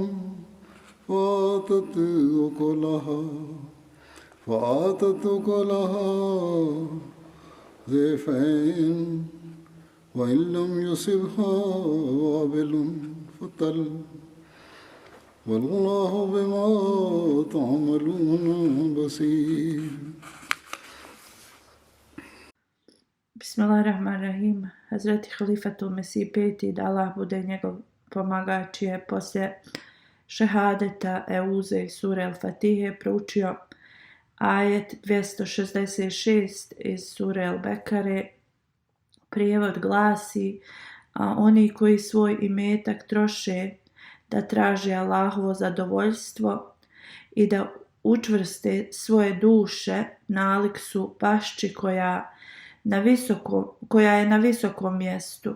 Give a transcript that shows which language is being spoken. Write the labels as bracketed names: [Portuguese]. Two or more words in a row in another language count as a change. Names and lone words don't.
[Arabic] فآتت أكلها ضعفين وإن لم يصبها وابل فطل والله بما تعملون بصير. Bismillahirrahmanirrahim. [Bosnian] Hazreti Halifatul Mesih peti, da Allah bude njegov pomagač, je poslije šehadeta Euze i sure Al-Fatihe proučio ajet 266 iz sure Al-Bekare. Prijevod glasi: a oni koji svoj imetak troše da traže Allahovo zadovoljstvo i da učvrste svoje duše, nalik su pašči koja je na visokom mjestu.